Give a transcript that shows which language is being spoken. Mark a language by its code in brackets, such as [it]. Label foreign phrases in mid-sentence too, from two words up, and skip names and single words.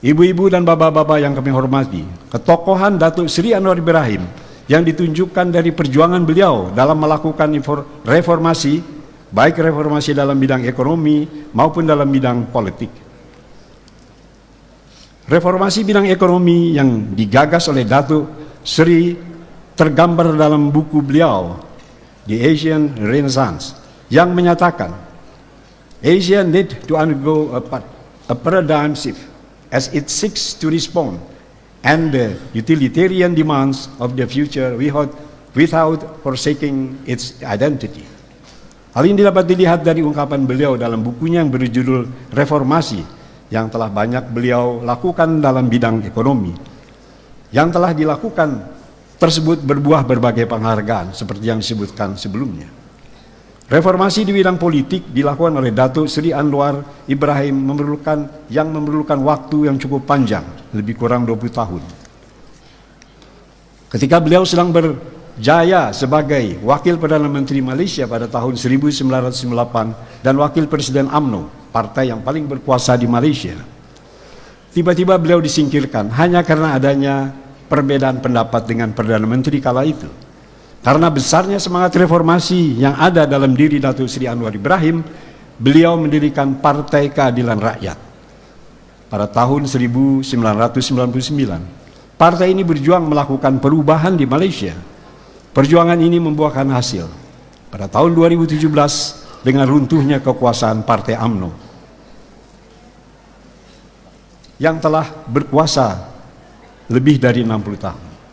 [id] Ibu-ibu dan bapak-bapak yang kami hormati, ketokohan Datuk Seri Anwar Ibrahim yang ditunjukkan dari perjuangan beliau dalam melakukan reformasi, baik reformasi dalam bidang ekonomi maupun dalam bidang politik. Reformasi bidang ekonomi yang digagas oleh Datuk Seri tergambar dalam buku beliau, The Asian Renaissance, yang menyatakan [en] Asia need to undergo a paradigm shift as it seeks to respond and the utilitarian demands of the future without forsaking its identity. [id] Hal ini dapat dilihat dari ungkapan beliau dalam bukunya yang berjudul Reformasi, yang telah banyak beliau lakukan dalam bidang ekonomi. Yang telah dilakukan tersebut berbuah berbagai penghargaan seperti yang disebutkan sebelumnya. Reformasi di bidang politik dilakukan oleh Datuk Seri Anwar Ibrahim memerlukan waktu yang cukup panjang, lebih kurang 20 tahun. Ketika beliau sedang berjaya sebagai Wakil Perdana Menteri Malaysia pada tahun 1998 dan Wakil Presiden UMNO, partai yang paling berkuasa di Malaysia, tiba-tiba beliau disingkirkan hanya karena adanya perbedaan pendapat dengan Perdana Menteri kala itu. Karena besarnya semangat reformasi yang ada dalam diri Datuk Seri Anwar Ibrahim, beliau mendirikan Partai Keadilan Rakyat. Pada tahun 1999, partai ini berjuang melakukan perubahan di Malaysia. Perjuangan ini membuahkan hasil. Pada tahun 2017, dengan runtuhnya kekuasaan Partai UMNO, yang telah berkuasa lebih dari 60 tahun.